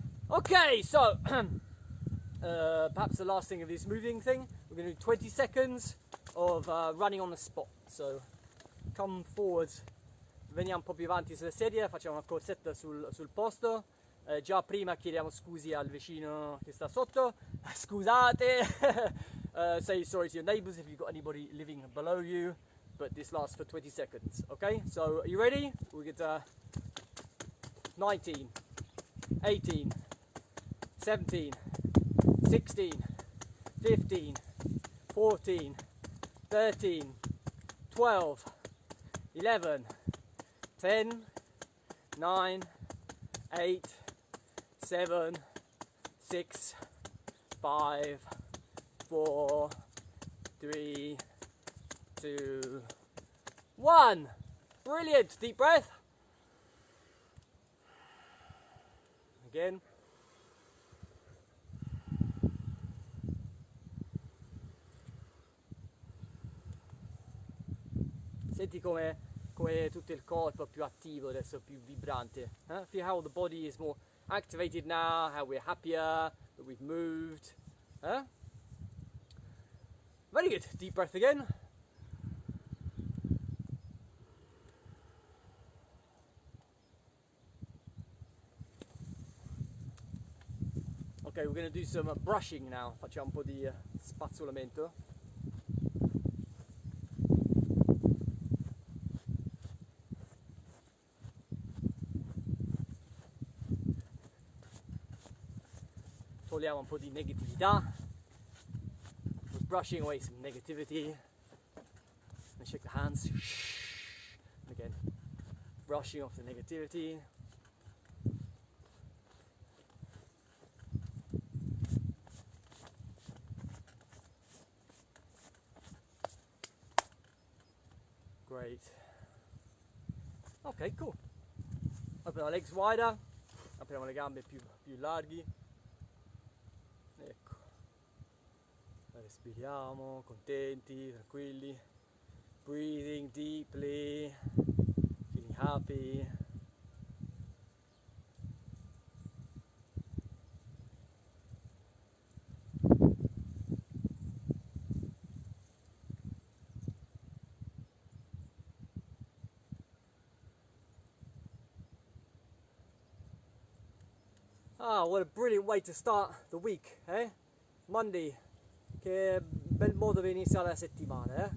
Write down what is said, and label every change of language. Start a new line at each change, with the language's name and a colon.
English: Okay, so perhaps the last thing of this moving thing, we're going to do 20 seconds of running on the spot. So come forward,
Italian: veniamo un po' più avanti sulla sedia, facciamo una corsetta sul posto. Già prima chiediamo scusi al vicino che sta sotto, scusate.
English: Say sorry to your neighbours if you've got anybody living below you, but this lasts for 20 seconds. Okay, so are you ready? We'll get 19, 18, 17, 16, 15, 14, 13, 12, 11, 10, 9, 8, 7, 6, 5, 4, 3, 2, 1. Brilliant. Deep breath. Again.
Italian: Senti come tutto il corpo è più attivo adesso, più vibrante.
English: Feel how the body is more activated now, how we're happier, that we've moved. Very good. Deep breath again. Okay, we're going to do some brushing now.
Italian: Facciamo un po' di spazzolamento. Togliamo un po' di negatività.
English: We're brushing away some negativity. And shake the hands. And again, brushing off the negativity. Great. Ok, cool.
Italian: Apriamo le
English: legs wider,
Italian: apriamo le gambe più larghi. Ecco. Respiriamo, contenti, tranquilli.
English: Breathing deeply, feeling happy. Ah, what a brilliant way to start the week, eh?
Italian: Monday, che bel modo per iniziare la settimana, eh?